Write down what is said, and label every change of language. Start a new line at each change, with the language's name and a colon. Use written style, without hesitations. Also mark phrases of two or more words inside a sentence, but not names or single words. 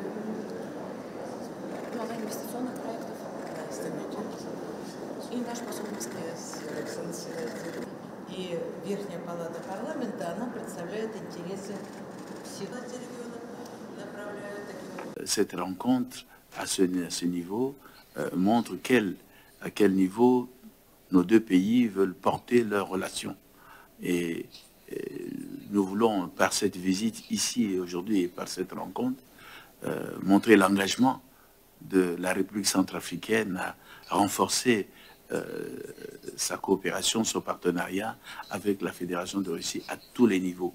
Russian: Глава инвестиционных проектов. Настя Меджа. И наш посол в Москве. Александр Селестин. И Верхняя палата парламента, она представляет интересы всех регионов, направляют таким.
French: Cette rencontre à ce niveau montre à quel niveau nos deux pays veulent porter leurs relations. Et nous voulons, par cette visite ici et aujourd'hui et par cette rencontre, montrer l'engagement de la République centrafricaine à renforcer sa coopération, son partenariat avec la Fédération de Russie à tous les niveaux.